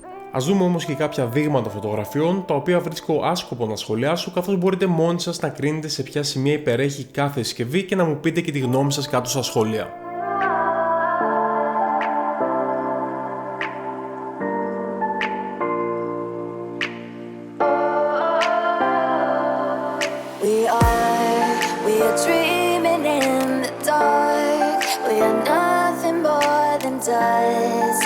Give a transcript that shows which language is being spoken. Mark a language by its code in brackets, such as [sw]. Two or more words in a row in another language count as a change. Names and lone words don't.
[el] Ας δούμε όμως και κάποια δείγματα φωτογραφιών, τα οποία βρίσκω άσκοπο να σχολιάσω, καθώς μπορείτε μόνοι σας να κρίνετε σε ποια σημεία υπερέχει κάθε συσκευή και να μου πείτε και τη γνώμη σας κάτω στα σχόλια. [en] We are dreaming in the dark. We are nothing more than dust.